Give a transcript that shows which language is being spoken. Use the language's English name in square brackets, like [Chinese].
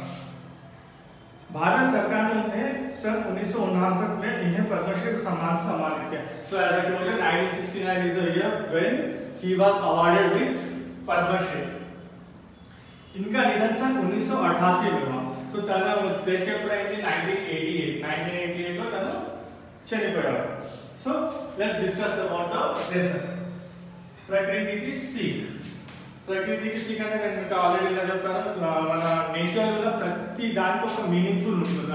[Hindi] भारत सरकार ने सन 1959 में इन्हें पद्मश्री सम्मान से सम्मानित किया. [English] So as I told you, 1969 is the year when he was awarded with Padma Shri. [Hindi] इनका निधन सन 1988 में हुआ. [Telugu] So [Hindi] तन देशप्रेमी [Telugu] 1988 లో తను చనిపోయాడు. [English] So let's discuss about the lesson. [Hindi] प्रकृति की सीख. [Telugu] ప్రకృతి కి సీక్ అంటే నేను ఆల్రెడీ ఇలా చెప్పాను, మన నేచర్ లో ప్రతి దానికి ఒక మీనింగ్ఫుల్ ఉంటుంది.